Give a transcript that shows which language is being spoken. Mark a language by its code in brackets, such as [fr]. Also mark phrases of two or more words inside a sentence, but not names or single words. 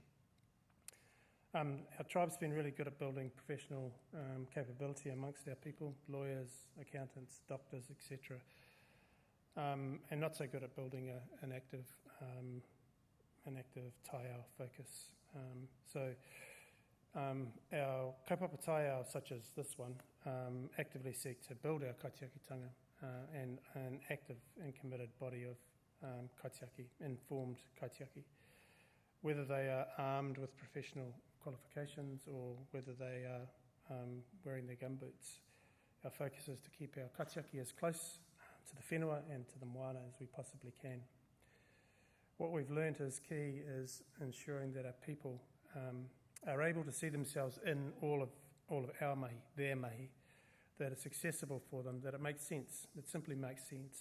[en] Our tribe's been really good at building professional capability amongst our people, lawyers, accountants, doctors, etc., and not so good at building an active taiao focus. Our [mi] kaupapa taiao, [en] such as this one, actively seek to build our kaitiakitanga and an active and committed body of kaitiaki, informed kaitiaki. Whether they are armed with professional qualifications or whether they are wearing their gumboots, our focus is to keep our kaitiaki as close to the whenua and to the moana as we possibly can. What we've learned is key is ensuring that our people are able to see themselves in all of our mahi, their mahi, that it's accessible for them, that it makes sense, it simply makes sense.